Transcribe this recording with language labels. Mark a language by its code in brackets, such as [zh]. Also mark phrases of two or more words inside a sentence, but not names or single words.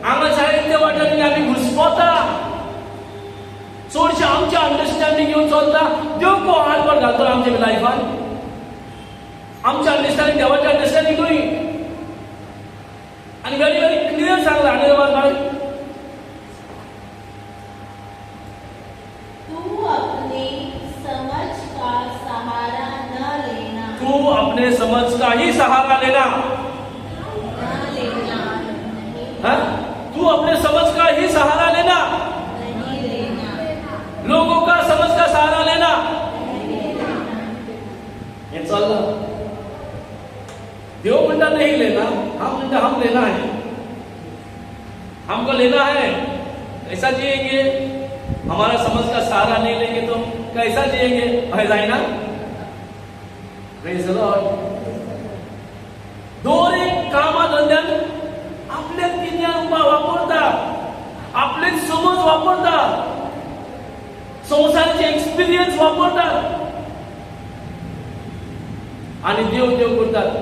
[kok] हांगा जायते वाटांनी आमी घुस्पोता. चडशे आमचे अंडरस्टँडिंग घेवन चलता. देव को हातभर घालतो आमच्या लायफान. आमचे अंडरस्टँडिंग देवाचें अंडरस्टँडिंगूय. आनी [en] very very clear [kok] सांगला आनी बाय [hi] तू अपनी समझ का सहारा न लेना. तू अपने समझ का ही सहारा लेना. तू अपने समझ का ही सहारा लेना. नहीं लेना. लोगों का समझ का सहारा लेना. ये चलना. [kok] देव म्हणता [hi] नहीं लेना, हम म्हणता हम लेना है. हमको लेना है. कैसा जिएंगे? हमारा समझ का सहारा नहीं लेंगे तो कैसा जिएंगे? है जाए ना. [en] Praise the Lord. [kok] दोन एक कामा धंद्यान आपले ज्ञान वापरता. आपले समज वापरता. संसाराचे एक्सपिरियन्स वापरतात. आणि देव करतात.